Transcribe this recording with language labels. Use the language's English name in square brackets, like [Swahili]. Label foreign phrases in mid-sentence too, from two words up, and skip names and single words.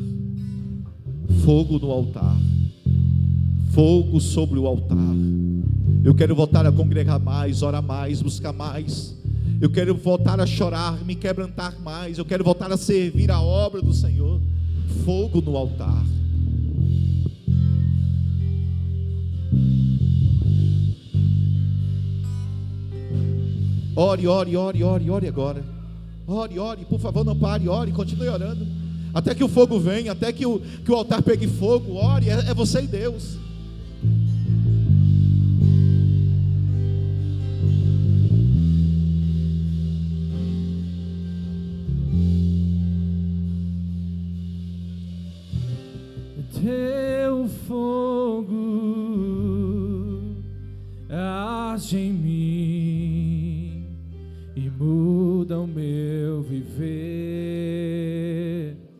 [Portuguese] Fogo no altar. Fogo sobre o altar. Eu quero voltar a congregar mais, orar mais, buscar mais. Eu quero voltar a chorar, me quebrantar mais. Eu quero voltar a servir a obra do Senhor. Fogo no altar. Ore, ore, ore, ore, ore agora. Ore, ore, por favor, não pare, ore, continue orando. Até que o fogo venha, até que o altar pegue fogo. Ore, é você e Deus. Teu fogo arde em mim e muda o meu viver.